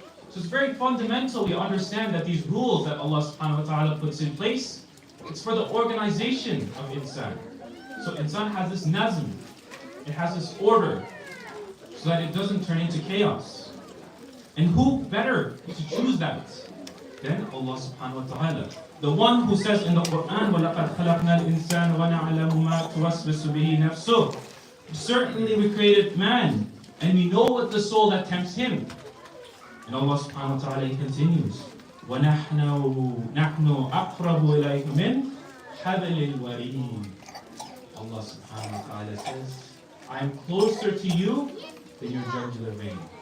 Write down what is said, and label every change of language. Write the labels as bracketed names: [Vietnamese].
[English] So it's very fundamental we understand that these rules that Allah subhanahu wa ta'ala puts in place, it's for the organization of insan. So insan has this nazm, it has this order, so that it doesn't turn into chaos. And who better to choose that than Allah subhanahu wa ta'ala? The one who says in the Quran, [Arabic] وَلَقَدْ خَلَقْنَا الْإِنسَانَ وَنَعْلَمُ مَا تُوَسْوِسُ بِهِ نَفْسُهُ. [English] Certainly we created man, and we know what the soul that tempts him. And Allah subhanahu wa ta'ala continues, [Arabic] وَنَحْنُ أَقْرَبُ إِلَيْكَ مِنْ حَبْلِ الْوَرِيدِ. [English] Allah subhanahu wa ta'ala says, I am closer to you than your jugular vein.